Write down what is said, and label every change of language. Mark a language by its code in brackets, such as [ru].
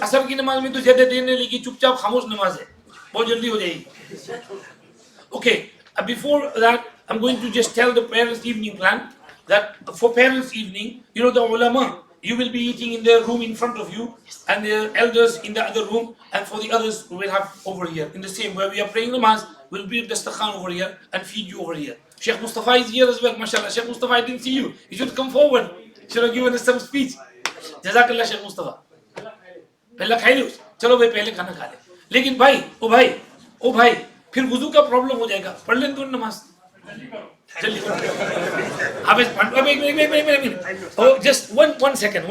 [hi] असर की नमाज में तो ज्यादा देर नहीं लगी, चुपचाप खामोश नमाज है, बहुत जल्दी हो जाएगी. [en] Okay, before that I'm going to just tell the parents evening plan. That for parents evening, you know, the ulama, you will be eating in the room in front of you and the elders in the other room, and for the others we will have over here in the same where we are praying namaz, we'll be at the dastakhan over here and feed you over here. Sheikh Mustafa is here as well, mashallah. Sheikh Mustafa, I didn't see you. You should come forward. Should have given us some speech. Jazakallah Sheikh Mustafa. [hi] पहला खाई लो, चलो भाई पहले खाना खा ले. लेकिन भाई, ओ भाई, फिर वुजू का प्रॉब्लम हो जाएगा. पढ़ लें तो नमाज जल्दी. अब एक minute. [en] Oh, just one second.